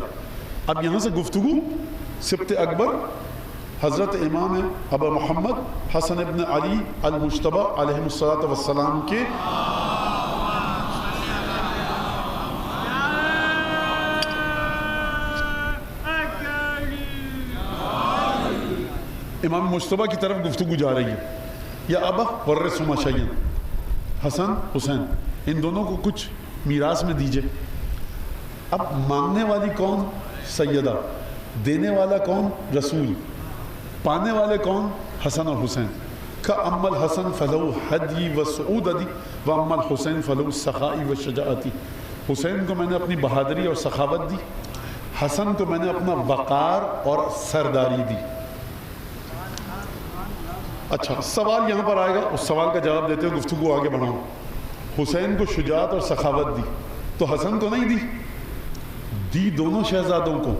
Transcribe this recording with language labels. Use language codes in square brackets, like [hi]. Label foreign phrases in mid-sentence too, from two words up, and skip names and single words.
[ur] اب یہاں سے گفتگو سبت اکبر حضرت امام ابا محمد حسن ابن علی المجتبی [ar] علیہ الصلاۃ والسلام [ur] کے امام مجتبی کی طرف گفتگو جا رہی ہے. [ar] یا ابا ورثہما شیئن، [ur] حسن حسین ان دونوں کو کچھ میراث میں دیجئے. اب مانگنے والی کون؟ سیدہ. دینے والا کون؟ رسول. پانے والے کون؟ حسن اور حسین. [ar] اما الحسن فلو حدی و سعودتی و اما الحسین فلو سخائی و شجاعتی. [ur] حسین کو میں نے اپنی بہادری اور سخاوت دی، حسن کو میں نے اپنا وقار اور سرداری دی. اچھا سوال یہاں پر آئے گا، اس سوال کا جواب دیتے ہوئے گفتگو آگے بڑھاؤں. حسین کو شجاعت اور سخاوت دی تو حسن کو نہیں دی دونوں شہزادوں کو.